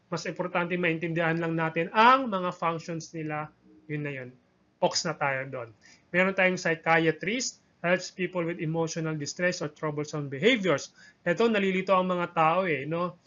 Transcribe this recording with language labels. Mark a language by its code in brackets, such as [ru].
[tl] Mas importante maintindihan lang natin ang mga functions nila. Yun na yun. Ox na tayo doon. Meron tayong [en] psychiatrist, helps people with emotional distress or troublesome behaviors. [tl] Ito, nalilito ang mga tao no?